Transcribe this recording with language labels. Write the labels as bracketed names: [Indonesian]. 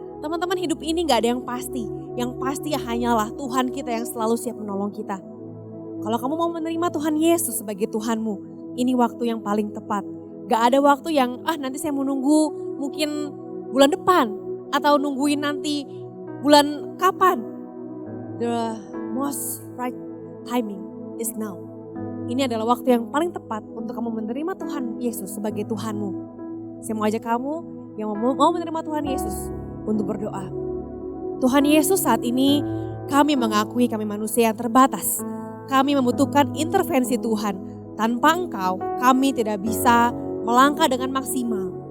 [Indonesian] Teman-teman, hidup ini gak ada yang pasti. Yang pasti hanyalah Tuhan kita yang selalu siap menolong kita. Kalau kamu mau menerima Tuhan Yesus sebagai Tuhanmu, ini waktu yang paling tepat. Gak ada waktu yang nanti saya mau nunggu mungkin bulan depan. Atau nungguin nanti bulan kapan. [English] The most right timing is now. [Indonesian] Ini adalah waktu yang paling tepat untuk kamu menerima Tuhan Yesus sebagai Tuhanmu. Saya mau ajak kamu yang mau menerima Tuhan Yesus untuk berdoa. Tuhan Yesus, saat ini kami mengakui kami manusia yang terbatas. Kami membutuhkan intervensi Tuhan. Tanpa Engkau kami tidak bisa melangkah dengan maksimal.